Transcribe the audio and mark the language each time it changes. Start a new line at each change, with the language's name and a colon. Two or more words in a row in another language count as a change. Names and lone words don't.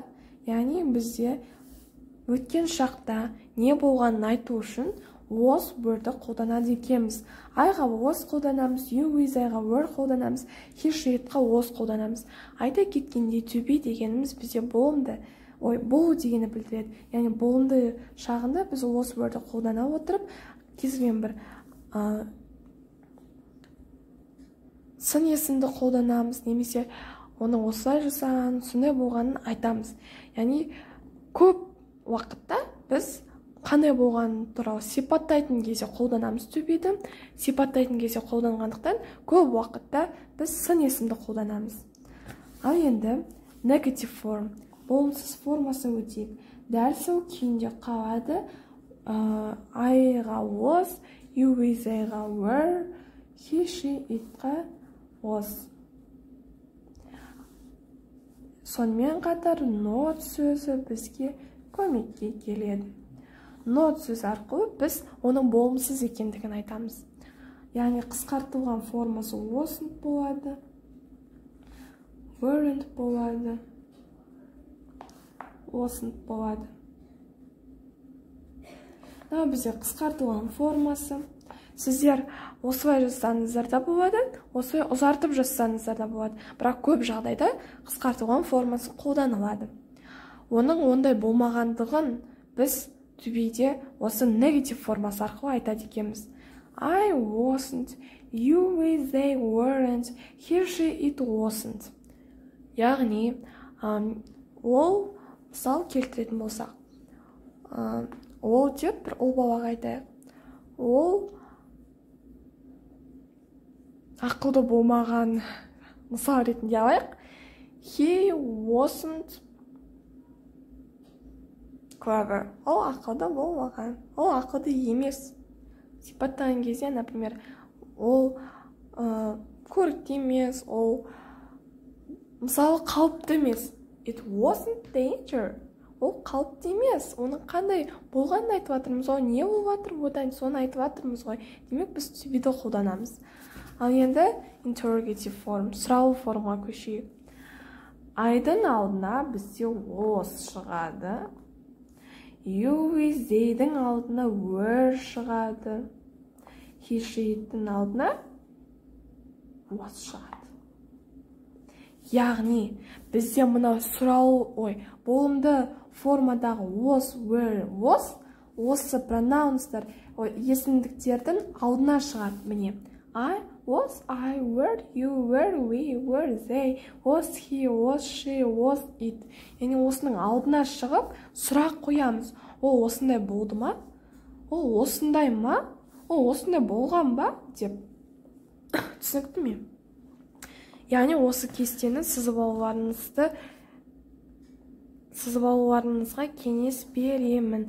Kazakh: Яғни бізде өткен шақта не болғанын айту үшін was, were-ді қолданады екенбіз. I-ға was қолданамыз,
English: you, is,
Kazakh: I-ға were қолданамыз,
English: he, she, it-
Kazakh: қа was қолданамыз. Айта кеткенде
English: to be
Kazakh: дегеніміз бізде болымды, болу дегені білдіреді. Яғни болымды шағында біз was, were-ді қолдана отырып, кезген бір сын есімді қолданамыз, немесе оның осылай жасаған, сондай болғанын айтамыз. Яғни көп уақытта біз қандай болғаны туралы сипаттайтын кезде қолданамыз to be-ді. Сипаттайтын кезде қолданғандықтан көп уақытта біз сын есімді қолданамыз. Ал енді
English: negative form,
Kazakh: болымсыз формасын өтейік. Дәл сол күйінде қалады. I-ға was,
English: you with
Kazakh: I-ға were,
English: he, she, it-
Kazakh: ға was. Сонымен қатар not сөзі бізге көмекке келеді. Not сөз арқылы біз оның болымсыз екендігін айтамыз. Яғни қысқартылған формасы wasn't болады, weren't болады, wasn't болады. Бізде қысқартылған формасы. Сіздер осылай жазсаңыздар да болады, осылай ұзартып жазсаңыздар да болады. Бірақ көп жағдайда қысқартылған формасы қолданылады. Оның ондай болмағандығын біз
English: to be-
Kazakh: де осы negative формасы арқылы айтады екенбіз.
English: I wasn't, you with they weren't, he, she, it wasn't.
Kazakh: Яғни, ол мысал келтіретін болсақ, ол деп бір ұл балаға айтайық. Ол ақылды болмаған мысал ретінде алайық.
English: He wasn't clever.
Kazakh: Ол ақылды болмаған. Ол ақылды емес. Сипаттаған кезде, например, ол көрікті емес, ол мысалы қауіпті емес.
English: It wasn't danger.
Kazakh: Ол қауіпті емес. Оның қандай болғанын айтып жатырмыз ғой, не болып жатыр, одан соны айтып жатырмыз ғой. Демек біз
English: to be-
Kazakh: ді қолданамыз. Ал енді
English: interrogative form,
Kazakh: сұраулы формаға көшейік. I-дың алдына бізде was шығады.
English: You with they-
Kazakh: дің алдына were шығады.
English: He, she-
Kazakh: дің алдына was шығады. Яғни, бізде мынау болымды формадағы
English: was, were, was,
Kazakh: осы pronounsдар, есімдіктердің алдына шығады. Міне,
English: I was, I were, you were, we were, they, was he, was she, was it.
Kazakh: Яғни осының алдына шығып, сұрақ қоямыз. Ол осындай болды ма? Ол осындай ма? Ол осындай болған ба? Деп. Түсінікті ме? Яғни осы кестені сызып алуларыңызға кеңес беремін.